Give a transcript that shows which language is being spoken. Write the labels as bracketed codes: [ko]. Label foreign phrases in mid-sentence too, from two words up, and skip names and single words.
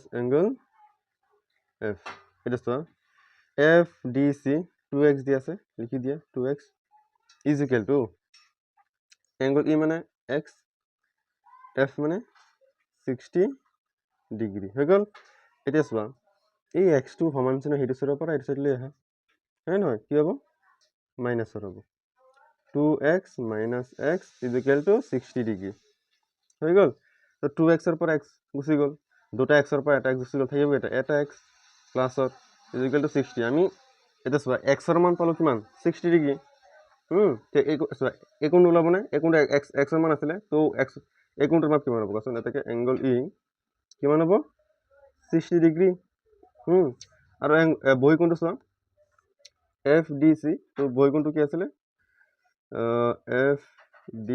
[en] angle F [as] এটা চোৱা এফ ডি চি 2x দি আছে লিখি দিয়া 2x [en] is equal to angle E [as] মানে এক্স এফ মানে 60 ডিগ্ৰী হৈ গ'ল এতিয়া চোৱা এই এক্সটো সমান চিহ্ন সেইটো চাইডৰ পৰা এইটো চাইডলৈ আহা হয় নহয় কি হ'ব মাইনাছৰ হ'ব [en] 2x minus x is equal to 60 [as] ডিগ্ৰী হৈ গ'ল তো 2x ৰ পৰা x গুচি গ'ল দুটা x ৰ পৰা এটা x গুচি গ'ল থাকিব এটা x প্লাছৰ [en] is equal to 60 [as] আমি এটা চোৱা x ৰ মান পালো কিমান 60 ডিগ্ৰী এই কোণটো ওলাব নে এই কোণটো x ৰ মান আছিলে তো এই কোণটোৰ মাপ কিমান হ'ব কোৱাচোন এটাকে [en] angle E [as] কিমান হ'ব 60 ডিগ্ৰী আৰু বহিকোণটো চোৱা এফ ডি চি তো বহিকোণটো কি আছিলে এফ ডি